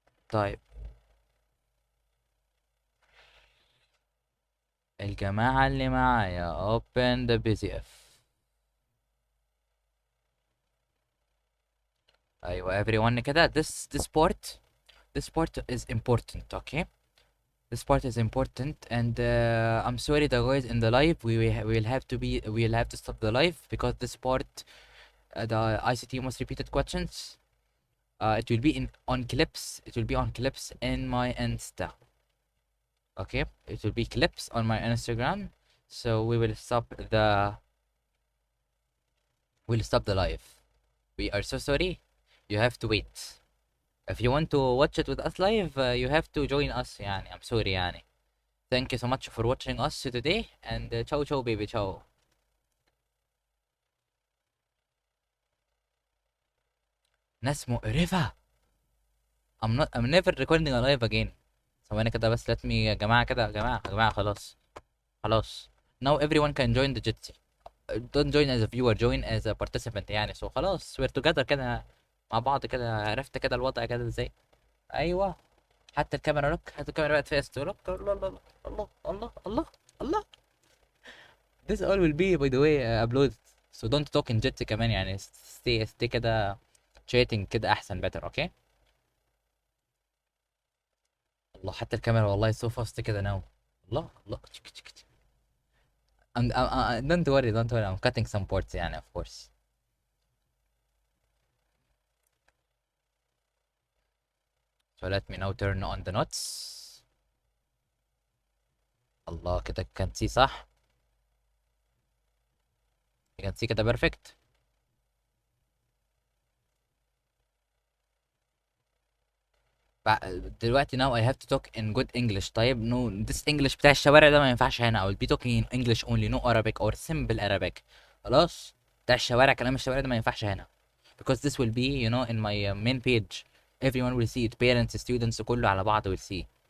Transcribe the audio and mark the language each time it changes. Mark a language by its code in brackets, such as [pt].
[ar] طيب الجماعة اللي معايا [en] open the BZF. [ar] أيوة everyone كده. [en] This part is important, okay? This part is important, and I'm sorry the guys in the live. We'll have to stop the live because this part, the ICT most repeated questions, it will be on clips. It will be on clips in my Insta. Okay, it will be clips on my Instagram. So we'll stop the live. We are so sorry. You have to wait. If you want to watch it with us live, you have to join us. يعني I'm sorry يعني. Thank you so much for watching us today, and ciao ciao baby ciao. [ar] ناس مقرفة. [en] I'm never recording a live again. [ar] ثواني كده بس. [en] let me [ar] يا جماعة كده. يا جماعة خلاص. [en] Now everyone can join the Jitsi. Don't join as a viewer, join as a participant يعني. so [ar] خلاص [en] we're together [ar] كده مع بعض كده. عرفت كده الوضع كده ازاي. ايوه. حتى الكاميرا لوك. حتى الكاميرا بقت فيست لوك. الله الله الله الله الله الله. [en] This all will be by the way uploaded. So don't talk in Jitsi كمان يعني. stay [ar] كده [en] chatting [ar] كده احسن [en] better. okay. [ar] الله. حتى الكاميرا والله [en] so fast [ar] كده [en] now. [ar] الله. [en] don't worry. I'm cutting some ports يعني of course. So let me now turn on the notes. [ar] الله كده [en] can see [ar] صح. [en] you can see كده perfect. [ar] دلوقتي [en] now I have to talk in good English. [ar] طيب [en] no this English [ar] بتاع الشوارع ده ما ينفعش هنا. [en] I will be talking in English only, no Arabic or simple Arabic. [ar] خلاص. بتاع الشوارع كلام الشوارع ده ما ينفعش هنا. [en] Because this will be in my main page. Everyone will see it. Parents, students [ar] كله على بعض [en] will see.